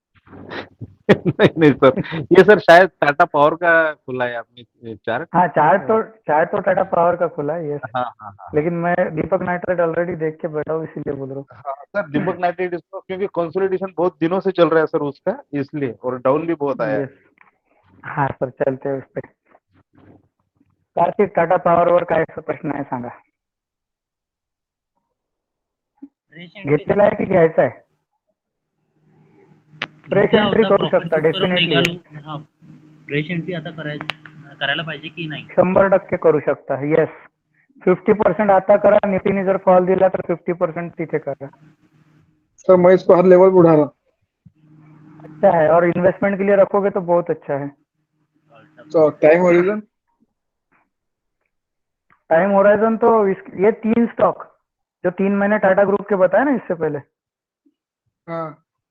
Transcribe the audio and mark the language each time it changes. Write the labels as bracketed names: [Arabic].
[Hindi] नहीं सर, ये सर शायद टाटा पावर का खुला है आपने चार्ट। हाँ, चार्ट तो टाटा पावर का खुला है, यस। हाँ हाँ हाँ लेकिन मैं दीपक नाइट्राइट ऑलरेडी देख के बैठा हूँ, इसीलिए बोल रहा हूँ। हाँ सर, दीपक नाइट्रेट इसको, क्योंकि कंसोलिडेशन बहुत दिनों से चल रहा है सर उसका, इसलिए, और डाउन भी बहुत आया है। यस, हाँ सर, चलते हैं उस पर। [Marathi] कार्तिक, टाटा पावरवर काय प्रश्न आहे सांगा. घेतलेला आहे की घ्यायचा आहे? फ्रेश एंट्री करू शकता डेफिनेटली. फ्रेश एंट्री आता करायला पाहिजे की नाही? 100% करू शकता. येस, 50% आता करा. नितीने जर फॉल दिला तर 50% तिथे करा. [Hindi] सर मैं इसको हर लेवल पे उठा रहा हूँ। अच्छा है, और इन्वेस्टमेंट के लिए रखोगे तो बहुत अच्छा है। तो टाइम होरिजन टाइम होराइजन तो ये 3 स्टॉक जो 3 मैंने टाटा ग्रुप के बताए ना इससे पहले, हाँ